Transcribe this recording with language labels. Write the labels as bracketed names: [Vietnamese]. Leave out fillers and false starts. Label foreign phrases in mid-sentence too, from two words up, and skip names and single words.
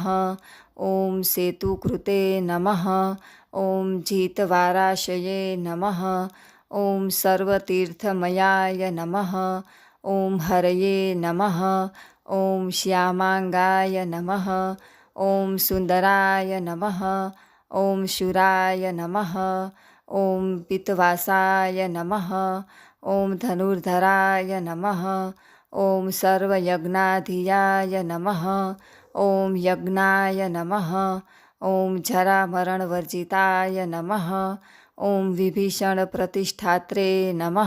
[Sanskrit] ॐ सेतुकृते नमः. ॐ जीतवाराशये नमः. ॐ सर्वतीर्थमयाय नमः. ॐ हरये नमः. ॐ श्यामाङ्गाय नमः. ॐ सुन्दराय नमः. ॐ शुराय नमः. ॐ पितवासाय नमः। ॐ धनुर्धराय नमः। ॐ सर्वयज्ञाधियाय नमः। ॐ यज्ञाय नमः। ॐ जरामरणवर्जिताय नमः। ॐ विभीषणप्रतिष्ठात्रे नमः।